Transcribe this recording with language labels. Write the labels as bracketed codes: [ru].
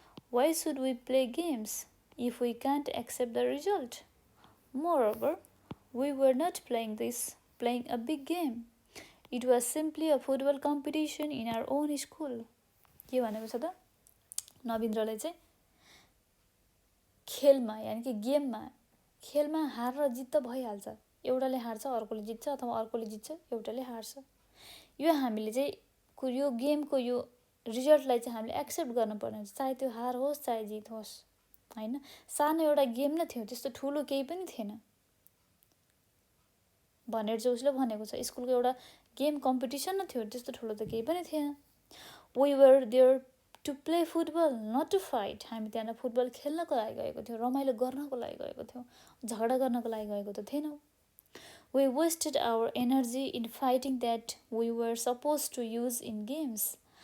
[en] Why should we play games if we can't accept the result? Moreover, we were not playing a big game. It was simply a football competition in our own school. [ne] के भनेको छ त? नवीन्द्रले चाहिँ खेलमा यानि कि खेलमा हार र जित त भइहाल्छ, एउटाले हार्छ अर्कोले जित्छ अथवा अर्कोले जित्छ एउटाले हार्छ। यो हामीले चाहिँ यो गेमको यो रिजल्टलाई चाहिँ हामीले एक्सेप्ट गर्नुपर्ने हुन्छ, चाहे त्यो हार होस् चाहे जित होस्, होइन। सानो एउटा गेम नै थियो, त्यस्तो ठुलो केही पनि थिएन भनेर चाहिँ उसले भनेको छ। स्कुलको एउटा गेम कम्पिटिसन नै थियो, त्यस्तो ठुलो त केही पनि थिएन। [en] We were there to play football, not to fight. [ne] हामी त्यहाँ फुटबल खेल्नको लागि गएको थियौँ, रमाइलो गर्नको लागि गएको थियौँ, झगडा गर्नको लागि गएको त थिएनौँ। [en] We wasted our energy in fighting that we were supposed to use in games.